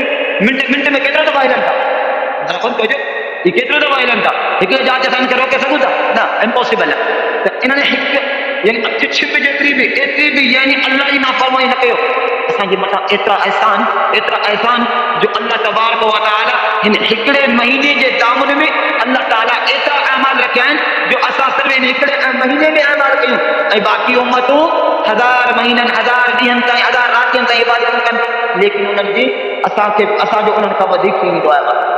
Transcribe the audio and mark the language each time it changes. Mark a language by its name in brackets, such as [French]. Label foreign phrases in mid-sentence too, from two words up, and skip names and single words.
[Sindhi] मिंट में केतिरा दफ़ा हिलनि था कोन कजो ही केतिरो दफ़ा हिलनि था हिकु जांच असां हिनखे रोके सघूं था न इम्पॉसिबल आहे त इन्हनि हिकु यानी अखि छिप जेतिरी बि एतिरी बि यानी अल्लाह जी नाफ़रमानी न कयो असांजे मथां एतिरा एहसान जो अल्लाह तबारक व तआला हिन हिकिड़े महीने जे दामन में अल्लाह ताला एतिरा अमाल रखिया आहिनि जो असां सिर्फ़ु हिन हिकिड़े महीने में अमाल कयूं ऐं बाक़ी उम्मतूं 1000 महीननि 1000 ॾींहंनि ताईं 1000 रातियुनि ताईं इबादतूं कनि लेकिन उन्हनि जी असांजो उन्हनि खां वधीक थी वेंदो आहे